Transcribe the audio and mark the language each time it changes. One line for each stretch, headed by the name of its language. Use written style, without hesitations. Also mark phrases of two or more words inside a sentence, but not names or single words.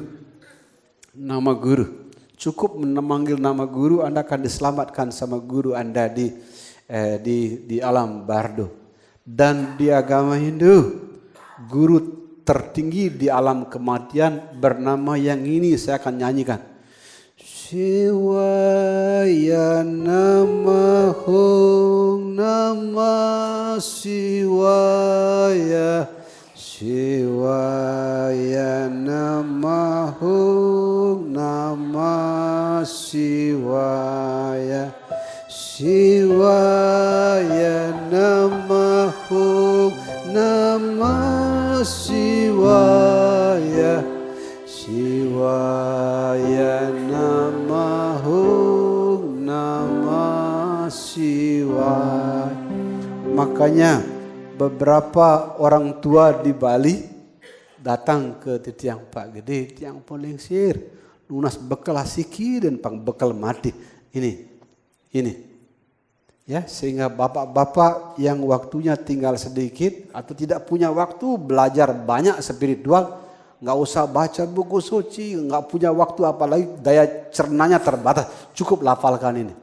Indonesian: Nama guru. Cukup memanggil nama guru, Anda akan diselamatkan sama guru Anda di alam bardo. Dan di agama Hindu, guru tertinggi di alam kematian bernama yang ini, saya akan nyanyikan.
Sanskrit: Shivaya Namahum Namah Shivaya Shivaya Namahum Namah Shivaya Shivaya Namahum Namah Shivaya Shivaya Namahum Namah Shivaya.
Indonesian: Makanya beberapa orang tua di Bali datang ke Tiang Pak Gede, Tiang Polengsir,
Balinese: lunas bekal asiki
Indonesian: dan
Balinese: pang bekal mati.
Indonesian: Ini. Ya, sehingga bapak-bapak yang waktunya tinggal sedikit atau tidak punya waktu belajar banyak spiritual, nggak usah baca buku suci, nggak punya waktu apalagi daya cernanya terbatas, cukup lafalkan ini.